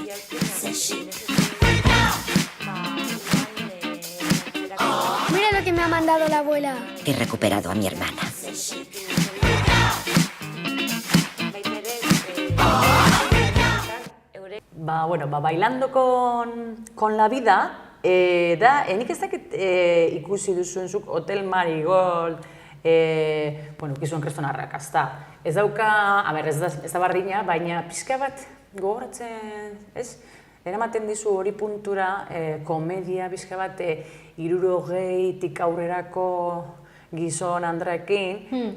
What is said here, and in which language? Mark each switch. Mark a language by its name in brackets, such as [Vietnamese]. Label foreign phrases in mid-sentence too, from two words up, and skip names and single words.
[Spanish] Mira lo que me ha mandado la abuela. He recuperado a mi hermana. Bailando con la vida, [Basque] nik ez dakit ikusi duzunzuk Hotel Marigold, gizon kriston arrakasta. Ez dauka, ez da bardina, baina pixka bat gogoratzen, ez? Eramaten dizu hori puntura, komedia, pixka bat, 60tik aurrerako gizon Andraekin.